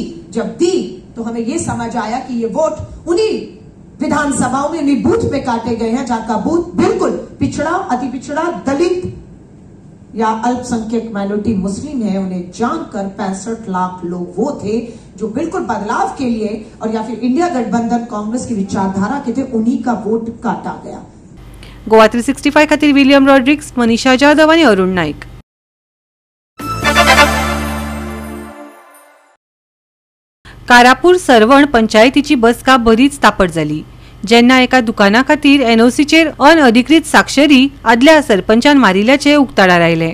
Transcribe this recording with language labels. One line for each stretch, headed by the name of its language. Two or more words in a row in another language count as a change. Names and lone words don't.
Hindi: जब दी तो हमें यह समझ आया कि ये वोट उन्हीं विधानसभाओं में उन्हीं बूथ पे काटे गए हैं जहां का बूथ बिल्कुल पिछड़ा, अति पिछड़ा, दलित या अल्पसंख्यक माइनॉरिटी मुस्लिम है। उन्हें जानकर 65 लाख लोग वो थे जो बिल्कुल बदलाव के लिए और या फिर इंडिया गठबंधन कांग्रेस की विचारधारा के थे, उन्हीं का वोट काटा गया।
Konkani: गोवा 365 खातीर विलियम रॉड्रिक्स, मनीषा जाधव आणि अरुण नाईक। कारापूर सरवण पंचायतीची बसका बरीच तापट जाली जेन्ना एका दुकाना खातीर एनओसीचेर अनअधिकृत साक्षरी आदल्या सरपंचान मारिल्ल्याचे उक्ताडार आयले।